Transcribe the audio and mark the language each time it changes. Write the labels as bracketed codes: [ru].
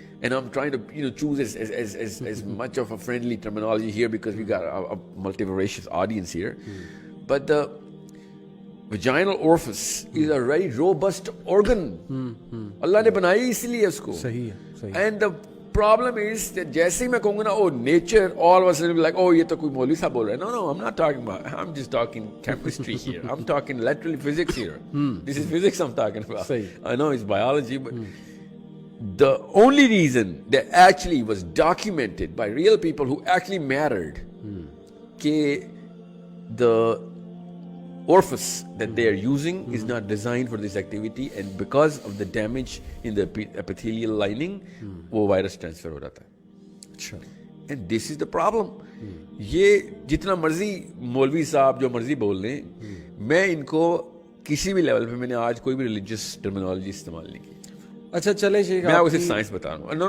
[en] And I'm trying to choose as much of a friendly terminology here because we got a multivarious audience here. But the vaginal orifice is a very robust organ. [ur] Allah ne banayi isliye usko. صحیح ہے. [en] And the problem is that [ur] جیسے ہی میں کہوں گا نا, [en] oh nature, all of us will be like, oh [ur] یہ تو کوئی مولوی صاحب بول رہے ہیں. [en] No, I'm not talking about, I'm just talking chemistry here. I'm talking literally physics here. This is physics I'm talking about. I know it's biology, but the only reason that actually was documented by real people who actually mattered کہ the orifice that they are using is not designed for this activity, and because of the damage in the epithelial lining [ur] وہ virus transfer ہو جاتا ہے. اچھا, [en] and this is the problem. [ur] یہ جتنا مرضی مولوی صاحب جو مرضی بول لیں, میں ان کو کسی بھی لیول پہ میں نے آج کوئی بھی ریلیجیس ٹرمینالوجی استعمال نہیں کی. اچھا چلیں شیخ, میں آپ کو صرف سائنس بتا رہا ہوں.